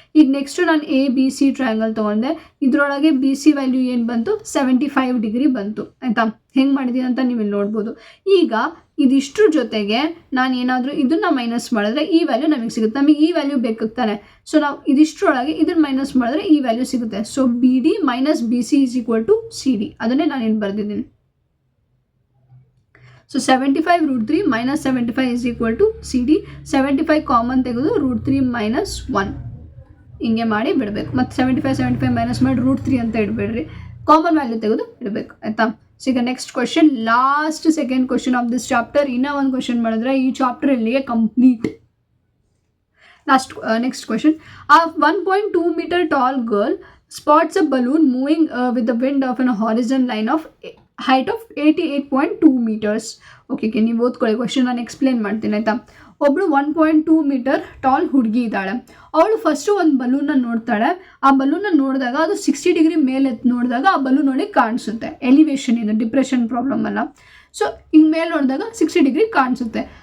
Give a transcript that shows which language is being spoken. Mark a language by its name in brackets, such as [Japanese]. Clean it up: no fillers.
[Kannada] ಈಗ ನೆಕ್ಸ್ಟು ನಾನು ABC triangle ತೊಗೊಂಡೆ. ಇದರೊಳಗೆ BC ವ್ಯಾಲ್ಯೂ ಏನು ಬಂತು, 75 ಡಿಗ್ರಿ ಬಂತು ಆಯಿತಾ. ಹೆಂಗೆ ಮಾಡಿದ್ದೀನಿ ಅಂತ ನೀವು ಇಲ್ಲಿ ನೋಡ್ಬೋದು. ಈಗ ಇದಿಷ್ಟ್ರ ಜೊತೆಗೆ ನಾನು ಏನಾದರೂ ಇದನ್ನು ಮೈನಸ್ ಮಾಡಿದ್ರೆ ಈ ವ್ಯಾಲ್ಯೂ ನಮಗೆ ಸಿಗುತ್ತೆ. ನಮಗೆ ಈ ವ್ಯಾಲ್ಯೂ ಬೇಕಾಗ್ತಾನೆ. ಸೊ ನಾವು ಇದಿಷ್ಟರೊಳಗೆ ಇದನ್ನು ಮೈನಸ್ ಮಾಡಿದ್ರೆ ಈ ವ್ಯಾಲ್ಯೂ ಸಿಗುತ್ತೆ. So BD minus BC = CD. ಅದನ್ನೇ ನಾನು ಇಲ್ಲಿ ಬರೆದಿದ್ದೀನಿ. So 75 √3 minus 75 CD. 75 ಕಾಮನ್ ತೆಗೆದು √3 - 1 ಹಿಂಗೆ ಮಾಡಿ ಬಿಡಬೇಕು. ಮತ್ತು 75 ಮೈನಸ್ ಮಾಡಿ √3 ಅಂತ ಇಡಬೇಡ್ರಿ, ಕಾಮನ್ ವ್ಯಾಲ್ಯೂ ತೆಗೆದು ಇಡಬೇಕು ಆಯಿತಾ. [English] So ಈಗ next question, last second question of this chapter. [Kannada] ಇನ್ನೂ ಒಂದು ಕ್ವೆಶನ್ ಮಾಡಿದ್ರೆ ಈ ಚಾಪ್ಟರ್ ಇಲ್ಲಿಗೆ complete. [English] Next question. A 1.2 meter tall girl spots a balloon moving with the wind of an horizon line of height of 88.2 meters. [Kannada] Okay, ನೀವು ಓದ್ಕೊಳ್ಳಿ question, ನಾನು explain ಮಾಡ್ತೀನಿ ಆಯಿತಾ. ಒಬ್ಬಳು 1.2 ಮೀಟರ್ ಟಾಲ್ ಹುಡುಗಿ ಇದ್ದಾಳೆ. ಅವಳು ಫಸ್ಟು ಒಂದು ಬಲೂನ್ನ ನೋಡ್ತಾಳೆ. ಆ ಬಲೂನ್ನ ನೋಡಿದಾಗ ಅದು 60 ಡಿಗ್ರಿ ಮೇಲೆ ನೋಡಿದಾಗ ಆ ಬಲೂನ್ ಒಳಗೆ ಕಾಣಿಸುತ್ತೆ. ಎಲಿವೇಶನ್ ಇದು, ಡಿಪ್ರೆಷನ್ ಪ್ರಾಬ್ಲಮ್ ಅಲ್ಲ. ಸೊ ಹಿಂಗೆ ಮೇಲೆ ನೋಡಿದಾಗ 60 ಡಿಗ್ರಿ ಕಾಣಿಸುತ್ತೆ.